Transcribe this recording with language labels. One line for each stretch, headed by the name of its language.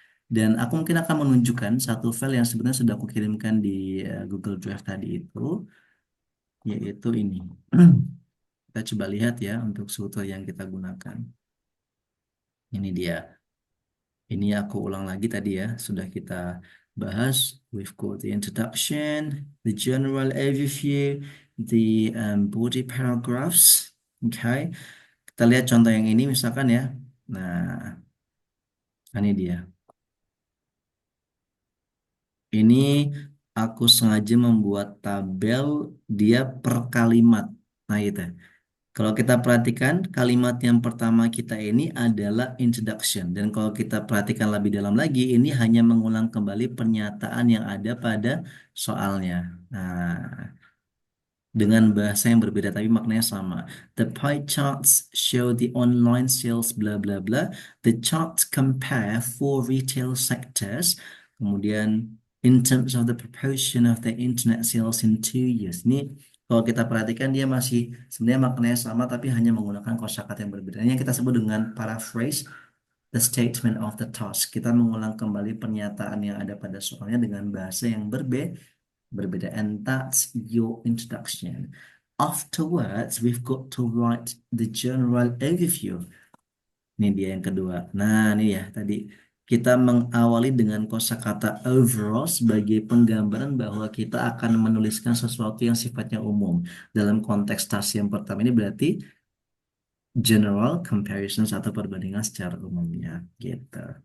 Indonesian: Dan aku mungkin akan menunjukkan satu file yang sebenarnya sudah aku kirimkan di Google Drive tadi itu, yaitu ini. Kita coba lihat ya untuk struktur yang kita gunakan. Ini dia. Ini aku ulang lagi tadi ya, sudah kita bahas.
English: We've got the introduction, the general overview, the body paragraphs.
Indonesian: Okay, kita lihat contoh yang ini misalkan ya. Nah, ini dia. Ini aku sengaja membuat tabel dia per kalimat. Nah, itu. Kalau kita perhatikan, kalimat yang pertama kita ini adalah introduction. Dan kalau kita perhatikan lebih dalam lagi, ini hanya mengulang kembali pernyataan yang ada pada soalnya. Nah, dengan bahasa yang berbeda tapi maknanya sama.
English: The pie charts show the online sales bla bla bla. The charts compare four retail sectors.
Indonesian: Kemudian
English: in terms of the proportion of the internet sales in 2 years.
Indonesian: Ini kalau kita perhatikan dia masih sebenarnya maknanya sama tapi hanya menggunakan kosakata yang berbeda. Ini yang kita sebut dengan
English: paraphrase the statement of the task.
Indonesian: Kita mengulang kembali pernyataan yang ada pada soalnya dengan bahasa yang berbeda.
English: And that's your introduction. Afterwards, we've got to write the general overview.
Indonesian: Ini dia yang kedua. Nah, ini ya tadi kita mengawali dengan kosakata overall sebagai penggambaran bahwa kita akan menuliskan sesuatu yang sifatnya umum. Dalam konteks tas yang pertama ini berarti general comparisons atau perbandingan secara umumnya gitu.